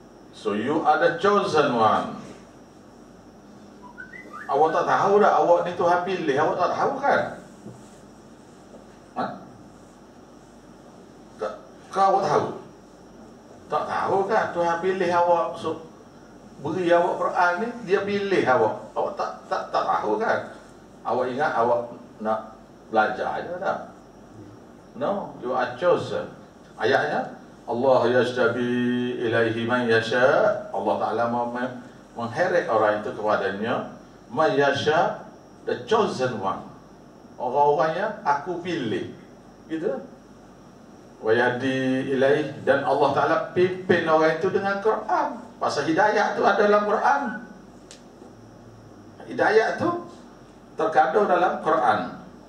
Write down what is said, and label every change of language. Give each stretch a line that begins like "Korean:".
English: So you are the chosen one.
Malay: Awak tak tahu dah awak ni Tuhan pilih, awak tak tahu kan? Kau awak tahu? Tak tahu kan Tuhan pilih awak, so beri awak Quran ni, dia pilih awak. Awak tak tahu kan? Awak ingat awak nak belajar aja tak?
English: No, you are chosen.
Malay: Ayatnya
Arabic: Allah yajtabi ilaihi man yasha.
Malay: Allah Taala mengheret orang itu kepadanya.
Arabic: Man yasha,
English: the chosen one.
Malay: Orang-orang yang aku pilih. Gitu.
Arabic: Wa yahdi ilaih,
Malay: dan Allah Taala pimpin orang itu dengan Quran. Pasal hidayah itu ada dalam Quran. Hidayah itu terkandung dalam Quran.